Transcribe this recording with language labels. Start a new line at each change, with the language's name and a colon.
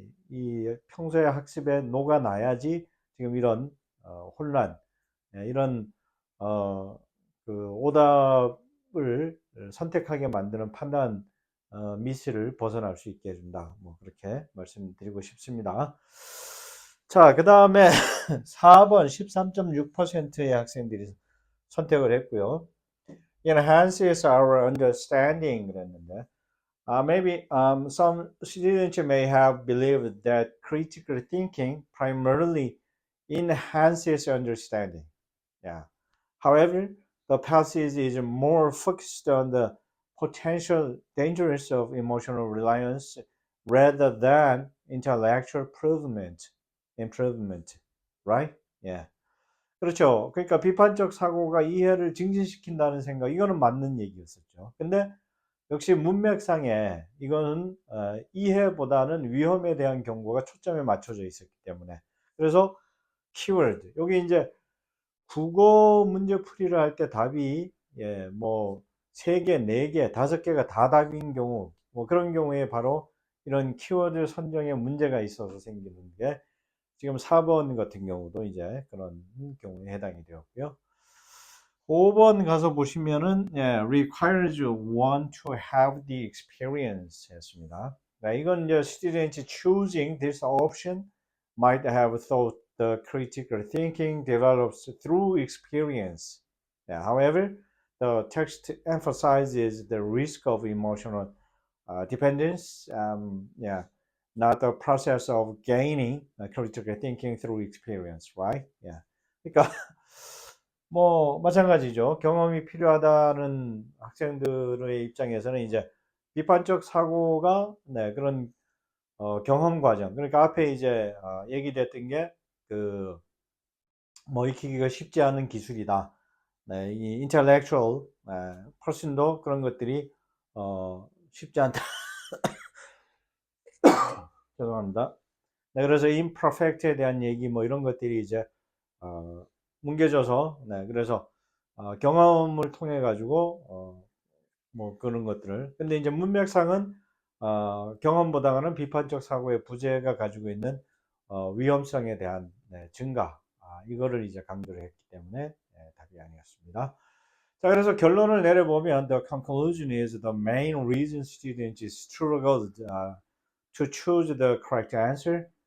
Korean: 이 평소의 학습에 녹아나야지 지금 이런 혼란, 예, 이런 어, 그 오답을 선택하게 만드는 판단 미스를 벗어날 수 있게 해준다. 뭐 그렇게 말씀드리고 싶습니다. 자, 그 다음에 4번 13.6%의 학생들이 선택을 했고요.
English: Enhances our understanding
Korean: 그랬는데
English: maybe some students may have believed that critical thinking primarily enhances understanding. Yeah. However, the passage is more focused on the potential dangers of emotional reliance rather than intellectual improvement, right? Yeah.
Korean: 그렇죠. 그러니까 비판적 사고가 이해를 증진시킨다는 생각, 이거는 맞는 얘기였었죠. 근데 역시 문맥상에 이거는 이해보다는 위험에 대한 경고가 초점에 맞춰져 있었기 때문에 그래서 키워드 여기 이제 국어 문제 풀이를 할 때 답이 뭐 3개, 4개, 5개가 다 답인 경우 뭐 그런 경우에 바로 이런 키워드 선정에 문제가 있어서 생기는 게 지금 4번 같은 경우도 이제 그런 경우에 해당이 되었고요. 5번 가서 보시면은
English: requires one to have the experience
Korean: 했습니다. 이건 이제
English: students choosing this option might have thought the critical thinking develops through experience. However, the text emphasizes the risk of emotional dependence. Not the process of gaining critical thinking through experience, right?
Korean: 그러니까 뭐 마찬가지죠. 경험이 필요하다는 학생들의 입장에서는 이제 비판적 사고가 그런 경험 과정. 그러니까 앞에 이제 얘기됐던 게 그 뭐 익히기가 쉽지 않은 기술이다. 이
English: intellectual person
Korean: 도 그런 것들이 쉽지 않다. 죄송합니다. 그래서 imperfect에 대한 얘기 뭐 이런 것들이 이제 뭉개져서 그래서 경험을 통해 가지고 뭐 그런 것들을 근데 이제 문맥상은 경험보다는 비판적 사고의 부재가 가지고 있는 위험성에 대한 증가 이거를 이제 강조를 했기 때문에 답이 아니었습니다. 자, 그래서 결론을 내려보면
English: the conclusion is the main reason students struggled to choose the correct answer.